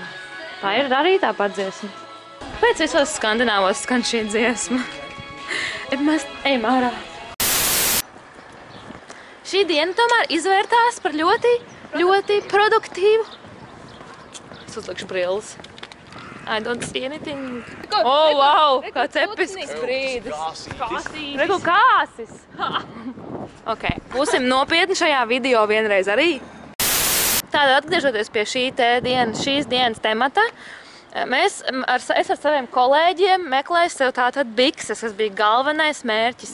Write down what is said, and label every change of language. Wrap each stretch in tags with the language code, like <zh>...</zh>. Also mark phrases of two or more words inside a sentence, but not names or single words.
<lv>Tā ir arī tāpat dziesma. Pēc visos Skandināvos skan šī dziesma. Mēs ejam ārā. Šī diena tomēr izvērtās par ļoti produktīvu. Es uzlikšu brilles.</lv> <en>I don't see anything. Oh, wow!</en> <lv>Kāds episks brīdis. Regu kāsis! Ok, būsim nopietni šajā video vienreiz arī. Tātad, atgriežoties pie šīs dienas temata, es ar saviem kolēģiem meklēju sev tātad bikses, kas bija galvenais mērķis.</lv>